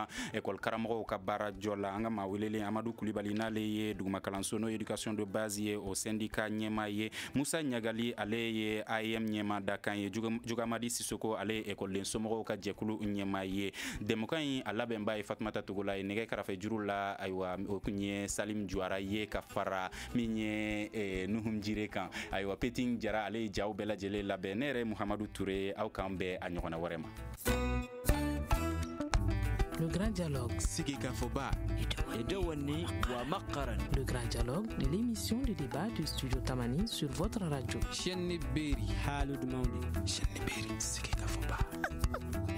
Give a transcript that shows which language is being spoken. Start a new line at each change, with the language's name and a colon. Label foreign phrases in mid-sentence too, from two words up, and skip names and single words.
Bambara: école karamɔgɔw ka baara jɔ la an ka maa welelen Amadu Kulibali n'ale ye duguma kalanso n'o
French: éducation de base
Bambara: ye o syndicat ɲɛmaa ye Musa Ɲagali ale ye AEM ɲɛmaa da kan ye Jugamadi Sisoko ale ye école somɔgɔw ka jɛkulu ɲɛmaa ye dɛmɛkan in a labɛnba ye Fatumata Togola ye nɛgɛ kɛrɛfɛ juru la ayiwa o kun ye Salim Juara ye ka fara min ye Nuhum Jire kan ayiwa Petin Jara ale ye jaw bɛɛ lajɛlen labɛn ne yɛrɛ Muhamadu Touré aw k'an bɛɛ a ɲɔgɔnna wɛrɛ ma.
French: Le grand dialogue.
Bambara: Sigi ka fɔ ba.
French: Le grand dialogue de l'émission de débat du studio Tamani sur votre radio. Chaîne Berry. Chaîne Berry.
Bambara: Sigi ka fɔ ba.